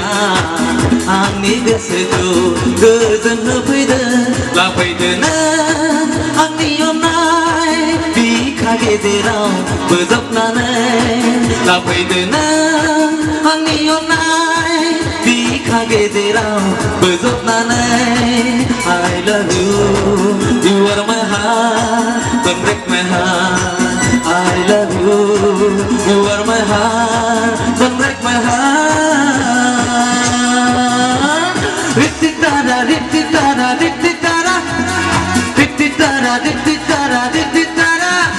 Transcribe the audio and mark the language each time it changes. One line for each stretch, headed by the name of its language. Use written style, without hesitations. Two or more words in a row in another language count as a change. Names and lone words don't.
Bodo: आंनि गोसोखौ गोजोन होफैदो लाफैदोना आंनि अननाय बिखा गेजेराव बोजबनानै लाफैदोना आंनि अननाय बिखा गेजेराव बोजबनानै
English: I love you, you are my heart, don't break my heart. I love you, you are my heart, don't break my heart. Ritti-tara, ritti-tara, ritti-tara, ritti-tara, ritti-tara, ritti-tara.